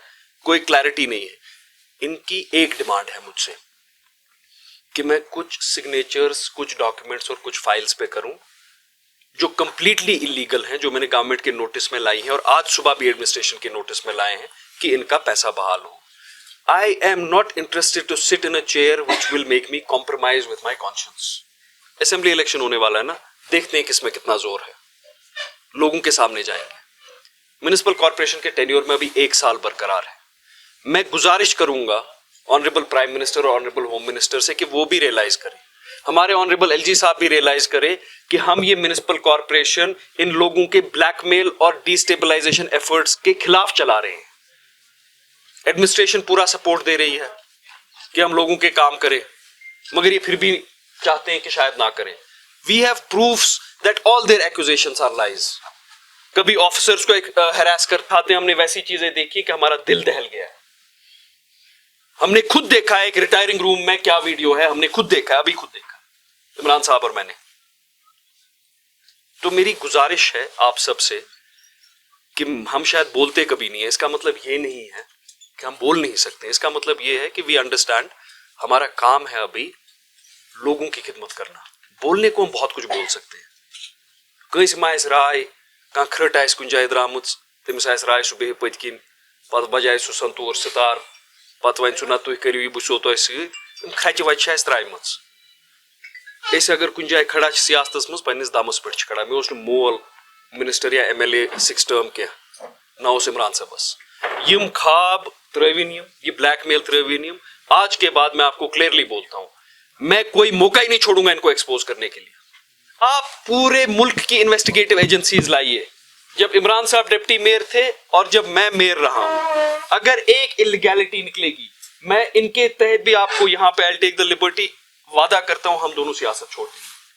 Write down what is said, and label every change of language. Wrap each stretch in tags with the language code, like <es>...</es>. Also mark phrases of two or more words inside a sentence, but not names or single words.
<hi>कोई क्लैरिटी नहीं है। इनकी एक डिमांड है मुझसे कि मैं कुछ सिग्नेचर्स, कुछ डॉक्यूमेंट्स और कुछ फाइल्स पे करूं जो</hi> <en>completely illegal</en> <hi>हैं, जो मैंने गवर्नमेंट के नोटिस में लाई हैं और आज सुबह भी एडमिनिस्ट्रेशन के नोटिस में लाए हैं कि इनका पैसा बहाल हो।</hi> <en>I am not interested to sit in a chair which will make me compromise with my conscience. assembly election</en> <hi>होने वाला है ना, देखते हैं किसमें कितना जोर है। लोगों के सामने जाएंगे।</hi> <en>municipal corporation</en> <hi>के टेन्योर में अभी 1 साल बरकरार है। मैं गुजारिश करूंगा</hi> <en>honourable prime minister</en> <hi>और</hi> <en>honourable home minister</en> <hi>से कि वो भी रियलाइज करें, हमारे</hi> <en>honourable LG</en> <hi>साहब भी रियलाइज करें कि हम ये</hi> <en>municipal corporation</en> <hi>इन लोगों के ब्लैकमेल और</hi> <en>destabilisation efforts</en> <hi>के खिलाफ चला रहे हैं। एडमिनिस्ट्रेशन पूरा सपोर्ट दे रही है कि हम लोगों के काम करें, मगर ये फिर भी चाहते हैं कि शायद ना करें।</hi> <en>We have proofs that all their accusations are lies.</en> <hi>कभी ऑफिसर्स को हैरास कर खाते हैं, हमने वैसी चीजें देखी कि हमारा दिल दहल गया है। हमने खुद देखा है एक</hi> <en>retiring room</en> <hi>में क्या वीडियो है, हमने खुद देखा है, अभी खुद देखा है, इमरान साहब और मैंने। तो मेरी गुजारिश है आप सबसे कि हम शायद बोलते कभी नहीं है, इसका मतलब ये नहीं है कि हम बोल नहीं सकते। इसका मतलब ये है कि</hi> <en>we understand</en> <hi>हमारा काम है अभी लोगों की खिदमत करना। बोलने को हम बहुत कुछ बोल सकते हैं।</hi> <ks>कहीं माइस राय कह खट आस कुछ जाए द्रामुच, तमिस आस राय सह बेह पत किन, पत बजाय सह संतूर सितार, पत वन ना तुह करियो यह बो तुह सत खच वच त्राइमच। अगर कुछ जाए खड़ा सियासतस मज पन्निस दमस पे खड़ा। मे उस मोल मिनिस्टर या MLA 6 टर्म कह ना उस इमरान साहबस। यम खाब त्रविन, ये ब्लैकमेल त्रविन।</ks> <hi>आज के बाद मैं आपको क्लियरली बोलता हूं, मैं कोई मौका ही नहीं छोड़ूंगा इनको एक्सपोज करने के लिए। आप पूरे मुल्क की</hi> <en>investigative agencies</en> <hi>लाइए। जब इमरान साहब</hi> <en>deputy mayor</en> <hi>थे और जब मैं मेयर रहा हूं, अगर एक इलीगैलिटी निकलेगी, मैं इनके तहत भी आपको यहां पे</hi> <en>I take the liberty,</en> <hi>वादा करता हूं हम दोनों सियासत छोड़ देंगे।</hi>